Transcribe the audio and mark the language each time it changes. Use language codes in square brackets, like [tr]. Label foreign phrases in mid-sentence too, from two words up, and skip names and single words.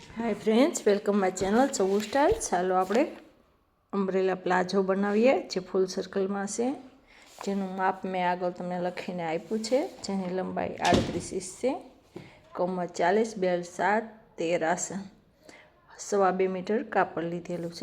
[en] Hi friends, welcome my channel Chau Style. [gu] चालो આપણે અમ્બ્રેલા પ્લાઝો બનાવીએ જે ફૂલ સર્કલમાં છે, જેનું માપ મેં આગળ તમને લખીને આપ્યું છે, જેની લંબાઈ 38 ઇંચ છે, કમર 40, બેલ્ટ 7, 13 આસન, 2.25 મીટર કાપડ લીધેલું છે।